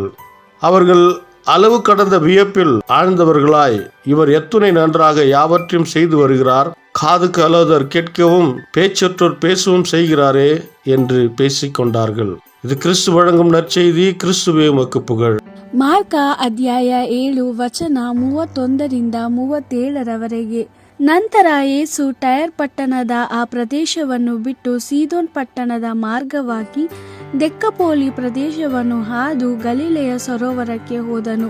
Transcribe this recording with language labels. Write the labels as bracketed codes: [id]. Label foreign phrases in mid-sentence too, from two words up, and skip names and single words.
[ta] அவர்கள் அளவு கடந்த வியப்பில் ஆழ்ந்தவர்களாய், இவர் எத்துணை நன்றாக யாவற்றையும் செய்து வருகிறார், காதுக்கு அலோதர் கேட்கவும் பேச்சற்றோர் பேசவும் செய்கிறாரே என்று பேசிக்கொண்டார்கள். இது கிறிஸ்து வழங்கும் நற்செய்தி. கிறிஸ்துவே உமக்கு புகழ். [kn] ಮಾರ್ಕ ಅಧ್ಯಾಯ 7 ವಚನ 31 37 ನಂತರ ಯೇಸು ಟೈರ್ ಪಟ್ಟಣದ ಆ ಪ್ರದೇಶವನ್ನು ಬಿಟ್ಟು ಸೀದೋನ್ ಪಟ್ಟಣದ ಮಾರ್ಗವಾಗಿ ದೆಕ್ಕಪೋಲಿ ಪ್ರದೇಶವನ್ನು ಹಾದು ಗಲಿಲೆಯ ಸರೋವರಕ್ಕೆ ಹೋದನು.